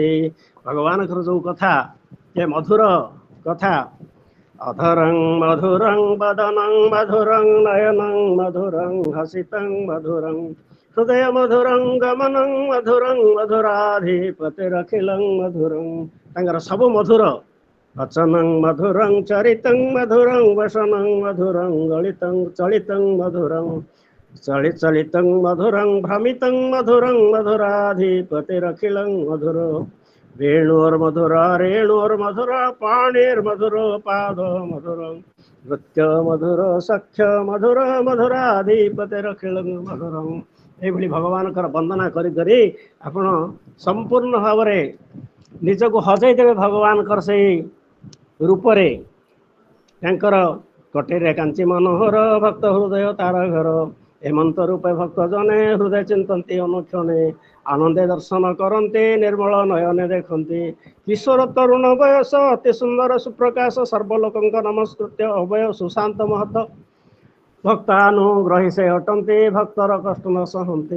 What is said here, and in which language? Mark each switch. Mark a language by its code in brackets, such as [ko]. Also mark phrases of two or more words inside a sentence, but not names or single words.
[or] ଭଗବାନଙ୍କର ଯେଉଁ କଥା, ଯେ ମଧୁର କଥା, [sa] ଅଧରଂ ମଧୁରଂ ବଦନଂ ମଧୁରଂ ନୟନଂ ମଧୁରଂ ହସିତଂ ମଧୁରଂ, ହୃଦୟ ମଧୁରଂ ଗମନଂ ମଧୁରଂ ମଧୁରାଧିପତିରଖିଲଂ ମଧୁରଂ। [or] ତାଙ୍କର ସବୁ ମଧୁର, [sa] वचनं मधुरं चरितं मधुरं वसनं मधुरं गलितं चलितं मधुरं चलितं मधुरं भ्रमितं मधुरं मधुराधिपतिरखिलं मधुर, वेणुर्मधुरा रेणुर्मधुरा पाणिर्मधुरो पाद मधुरं नृत्य मधुर सख्य मधुर मधुराधिपतिरखिलं मधुरं। [or] ଏଇଭଳି ଭଗବାନଙ୍କର ବନ୍ଦନା କରି କରି ଆପଣ ସମ୍ପୂର୍ଣ୍ଣ ଭାବରେ ନିଜକୁ ହଜେଇ ଦେବେ ଭଗବାନଙ୍କର ସେଇ ରୂପରେ। ତାଙ୍କର କଟିରେ କାଞ୍ଚି ମନୋହର ଭକ୍ତ ହୃଦୟ ତାର ଘର, ହେମନ୍ତ ରୂପେ ଭକ୍ତ ଜନେ ହୃଦୟ ଚିନ୍ତନ୍ତି ଅନୁକ୍ଷଣେ, ଆନନ୍ଦେ ଦର୍ଶନ କରନ୍ତି ନିର୍ମଳ ନୟନେ ଦେଖନ୍ତି, କିଶୋର ତରୁଣ ବୟସ ଅତି ସୁନ୍ଦର ସୁପ୍ରକାଶ, ସର୍ବଲୋକଙ୍କ ନମସ୍କୃତ୍ୟ ଅଭୟ ସୁଶାନ୍ତ ମହତ, ଭକ୍ତାନୁଗ୍ରହୀ ସେ ଅଟନ୍ତି ଭକ୍ତର କଷ୍ଟ ନ ସହନ୍ତି।